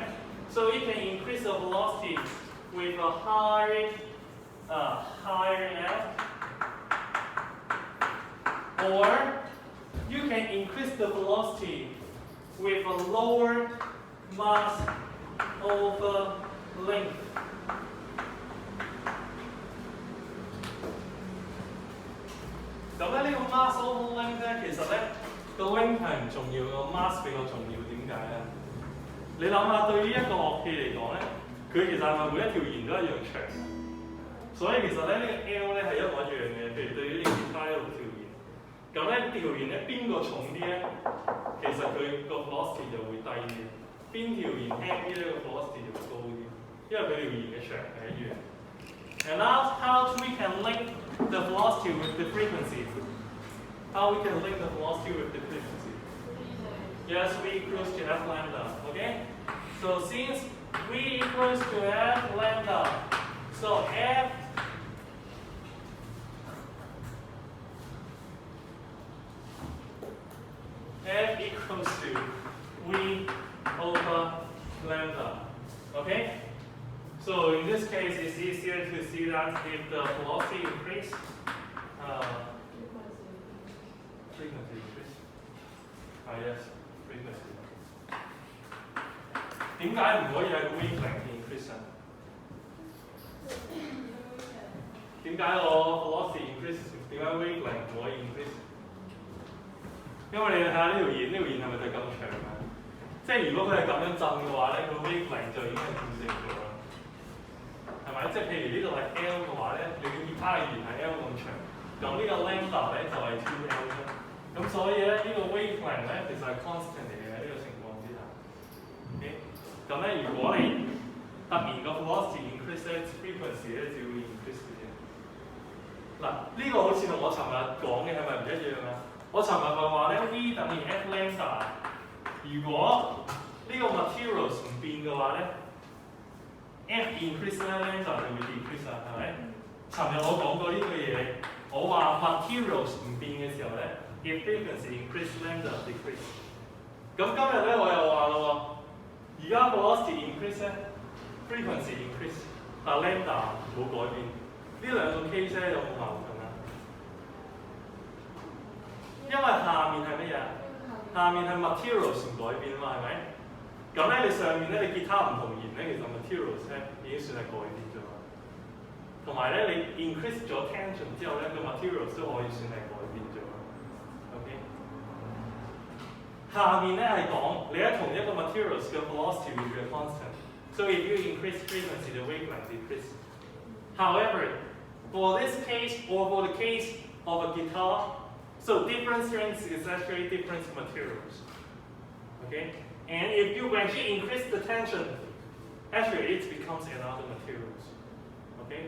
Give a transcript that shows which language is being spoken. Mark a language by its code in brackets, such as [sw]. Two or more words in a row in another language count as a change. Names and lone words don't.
[en] So you can increase the velocity with a higher F, or you can increase the velocity with a lower mass over length. [yue] 咁咧呢個 [en] mass over length [yue] 咧，其實咧個 length 係唔重要，個 mass 比較重要。點解咧？你諗下，對於一個樂器嚟講咧，佢其實係咪每一條弦都一樣長？所以其實咧呢個 L 咧係一模一樣嘅。譬如對於呢個吉他6條弦，咁咧條弦咧邊個重啲咧？其實佢個 velocity 就會低啲。邊條弦輕啲咧，個 velocity 就會高啲，因為佢條弦嘅長係一樣。 [en] And now how we can link the velocity with the frequency? How we can link the velocity with the frequency? Yes, v equals to f lambda. Okay? So since v equals to f lambda, so f equals to v over lambda. Okay? So in this case, it's easier to see that if the velocity increase, frequency increase. Yes, frequency. [yue] 點解唔可以係 [en] wavelength increase [yue] 啊？點解我 [en] velocity increase？ [yue] 點解 wavelength 唔可以 increase？因為你睇下呢條弦，呢條弦係咪就咁長啊？即係如果佢係咁樣震嘅話咧，個 wavelength 就已經係固定咗啦。係咪？即係譬如呢度係 L 嘅話咧，你嘅吉他嘅弦係 L 咁長，咁呢個 lambda 咧就係 2L 啫。咁所以咧呢個 wavelength 咧其實係 constant 嚟嘅呢個情況之下。OK， 咁咧如果你突然個 [en] velocity increase [yue] 咧 frequency 咧就會 increase 嘅啫。嗱，呢個好似同我尋日講嘅係咪唔一樣啊？我尋日咪話咧 V 等於 F lambda， 如果呢個 materials 唔變嘅話咧。F increase 咧 lambda 就會 decrease 啦，係咪？尋日我講過呢句嘢，我話 materials 唔變嘅時候咧 ， [en] if frequency increase lambda decrease。 [yue] 咁今日咧我又話咯喎，而家 [en] velocity increase [yue] 咧 [en] frequency increase， [yue] 但 lambda 冇改變。呢兩個 case 咧有冇矛盾啊？因為下面係乜嘢？下面係 materials 唔改變啊嘛，係咪？咁咧，你上面咧，你吉他唔同弦咧，其實 materials 咧已經算係改變咗啦。同埋咧，你 increase 咗 tension 之後咧，個 materials 都可以算係改變咗啦。OK。下面咧係講你喺同一個 materials 嘅 [en] velocity will be a constant. So if you increase frequency, the wavelength decrease. However, for this case or for the case of a guitar, so different strings is actually different materials. Okay. And if you when you increase the tension, actually it becomes another materials, okay?